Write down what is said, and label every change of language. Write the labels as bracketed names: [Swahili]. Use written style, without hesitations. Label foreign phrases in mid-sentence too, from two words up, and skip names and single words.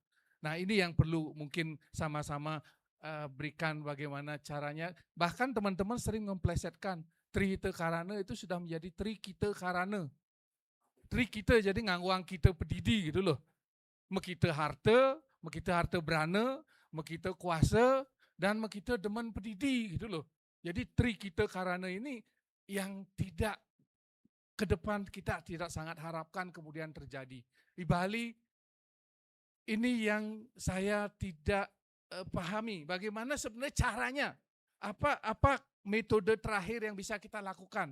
[Indonesian] Nah ini yang perlu mungkin sama-sama berikan bagaimana caranya. Bahkan teman-teman sering memplesetkan tri hite karana itu sudah menjadi tri kita karana. [Balinese] Tri kita jadi ngangguang kita pedidi [Indonesian] gitu loh. [Balinese] Mekita harta berana, mekita kuasa, dan mekita demen pedidi [Indonesian] gitu loh. Jadi tri kita karana ini yang tidak ke depan kita tidak sangat harapkan kemudian terjadi. Di Bali ini yang saya tidak pahami bagaimana sebenarnya caranya. Apa metode terakhir yang bisa kita lakukan?